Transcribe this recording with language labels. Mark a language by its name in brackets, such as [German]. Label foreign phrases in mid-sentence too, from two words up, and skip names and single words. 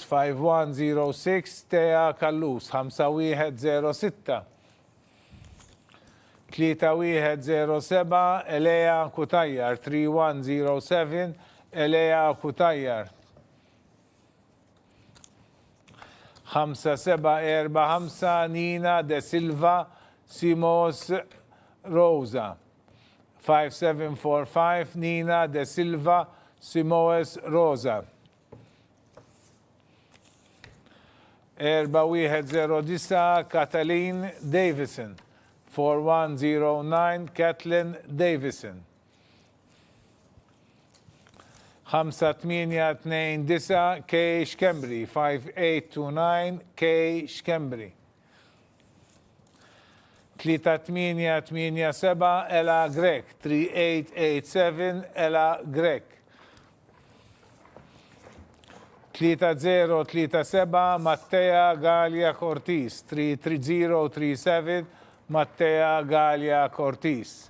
[English] 5106, Tea Kallus. 5106. 3107, Elea Kutajjar. 3107, Elea Kutajjar. 5745 Nina De Silva Simos Rosa. 5745 Nina De Silva Simos Rosa. 4109 Kathleen Davison. 4109 Kathleen Davison. 5829 Kay Shkembri. 5829 Kay Shkembri. 3887 Ella Grek. 3887 Ella Grek. 3037 Mattea Galia Cortis. 33037 Mattea Galia Cortis.